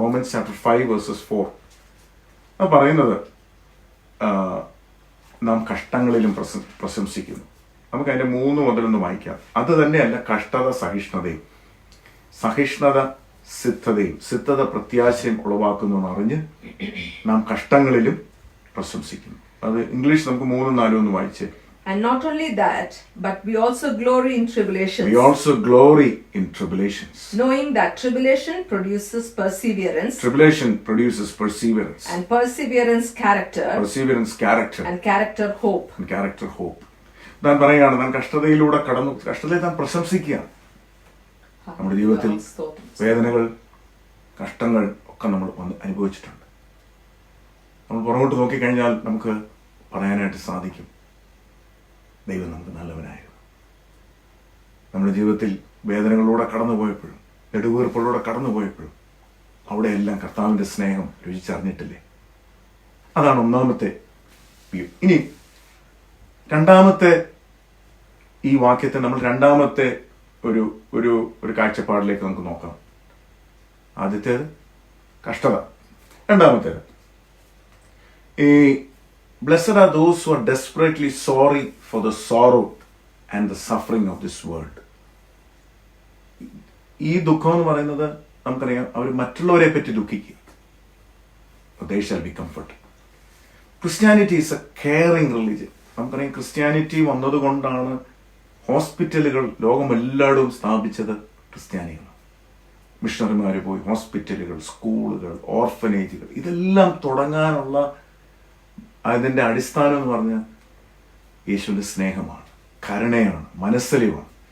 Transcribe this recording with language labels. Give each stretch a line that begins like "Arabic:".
Malayalam: Romance chapter 5 versus 4. പറയുന്നത് നാം കഷ്ടങ്ങളിലും പ്രശംസിക്കുന്നു, നമുക്ക് അതിന്റെ 3 മുതലൊന്ന് വായിക്കാം. അത് തന്നെയല്ല കഷ്ടത സഹിഷ്ണുതയും, സഹിഷ്ണുത സിദ്ധതയും, സിദ്ധത പ്രത്യാശയും ഉളവാക്കുന്നു അറിഞ്ഞ് നാം കഷ്ടങ്ങളിലും പ്രശംസിക്കുന്നു. അത് ഇംഗ്ലീഷ് നമുക്ക് 3 4 ഒന്ന് വായിച്ചേ.
English: And not only that, but we also glory in tribulations. We also glory in tribulations. Knowing that tribulation produces perseverance. Tribulation produces perseverance. And perseverance character. Perseverance character. And character hope. And character hope.
Malayalam: താൻ പറയുകയാണ്, താൻ കഷ്ടതയിലൂടെ കടന്നു, കഷ്ടതയെ താൻ പ്രശംസിക്കുക. നമ്മുടെ ജീവിതത്തിൽ വേദനകൾ, കഷ്ടങ്ങൾ ഒക്കെ നമ്മൾ അനുഭവിച്ചിട്ടുണ്ട്. നമ്മൾ പുറകോട്ട് നോക്കിക്കഴിഞ്ഞാൽ നമുക്ക് പറയാനായിട്ട് സാധിക്കും, ദൈവം നമുക്ക് നല്ലവനായിരുന്നു. നമ്മുടെ ജീവിതത്തിൽ വേദനകളിലൂടെ കടന്നുപോയപ്പോഴും നെടുവീർപ്പിലൂടെ കടന്നുപോയപ്പോഴും അവിടെയെല്ലാം കർത്താവിൻ്റെ സ്നേഹം രുചിച്ചറിഞ്ഞിട്ടില്ലേ? അതാണ് ഒന്നാമത്തെ വ്യൂ. ഇനി രണ്ടാമത്തെ ഈ വാക്യത്തെ നമ്മൾ രണ്ടാമത്തെ ഒരു ഒരു ഒരു കാഴ്ചപ്പാടിലേക്ക് നമുക്ക് നോക്കാം. ആദ്യത്തേത് കഷ്ടത, രണ്ടാമത്തേത് ഈ
English: Blessed are those who are desperately sorry for the sorrow and the suffering of this world.
Malayalam: ഈ ദുഃഖം എന്ന് പറയുന്നത് നമുക്കറിയാം, അവർ മറ്റുള്ളവരെ പറ്റി ദുഃഖിക്കുക.
English: They shall be comforted. Christianity is a caring religion.
Malayalam: നമുക്കറിയാം, ക്രിസ്ത്യാനിറ്റി വന്നതുകൊണ്ടാണ് ഹോസ്പിറ്റലുകൾ ലോകമെല്ലായിടവും സ്ഥാപിച്ചത് ക്രിസ്ത്യാനികളാണ്. മിഷണറിമാർ പോയി ഹോസ്പിറ്റലുകൾ, സ്കൂളുകൾ, ഓർഫനേജുകൾ ഇതെല്ലാം തുടങ്ങാനുള്ള അതിൻ്റെ അടിസ്ഥാനം എന്ന് പറഞ്ഞാൽ യേശുവിൻ്റെ സ്നേഹമാണ്, കരുണയാണ്, മനസ്സലിവാണ്.